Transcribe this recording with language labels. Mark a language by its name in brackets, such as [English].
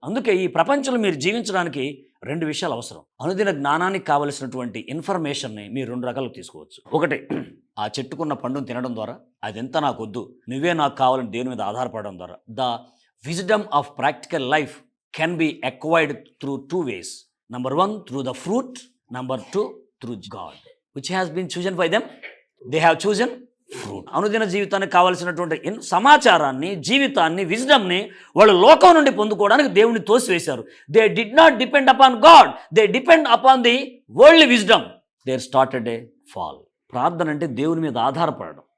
[Telugu] అందుకే ఈ ప్రపంచంలో మీరు జీవించడానికి 2 విషయాలు అవసరం. అనుదిన జ్ఞానానికి కావలసినటువంటి ఇన్ఫర్మేషన్ని మీరు 2 రకాలు తీసుకోవచ్చు. ఒకటి, ఆ చెట్టుకున్న పండును తినడం ద్వారా, అదెంత నాకు వద్దు, నువ్వే నాకు కావాలని దేవుని మీద ఆధారపడడం ద్వారా. [English] The wisdom of practical life can be acquired through 2 ways. Number 1, through the fruit. Number 2, through God, which has been chosen by them. They have chosen fruit. [Telugu] అనుదిన జీవితానికి కావాల్సినటువంటి సమాచారాన్ని, జీవితాన్ని, విజ్డమ్ని వాళ్ళు లోకం నుండి పొందుకోవడానికి దేవుని తోసివేశారు. [English] They did not depend upon God, they depend upon the worldly wisdom. There started a fall. [Telugu] ప్రార్థన అంటే దేవుని మీద ఆధారపడడం.